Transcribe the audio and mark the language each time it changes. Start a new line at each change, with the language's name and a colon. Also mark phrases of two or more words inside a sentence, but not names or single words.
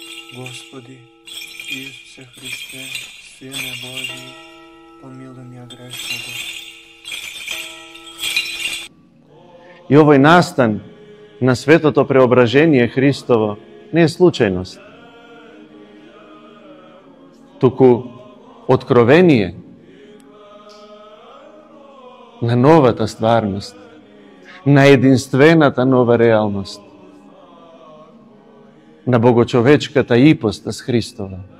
Russian: Господи, Исусе Христе, Сине Божий, помилуй меня грешного.
Macedonian: И овај настан на светото преображение Христово не је случајност. Туку откровение на новата стварност, на единствената нова реалност, на богочовечката ипостас Христова.